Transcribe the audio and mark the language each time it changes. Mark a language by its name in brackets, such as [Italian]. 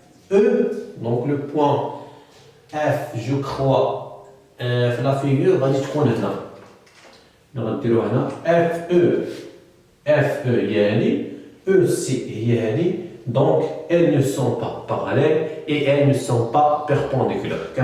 [French] FE, donc le point F je crois في la figure [Arabic] غادي تكون هنا. غنديرو هنا FE FE هي هذه EC هي هذه. [French] Donc, elles ne sont pas parallèles et elles ne sont pas perpendiculaires.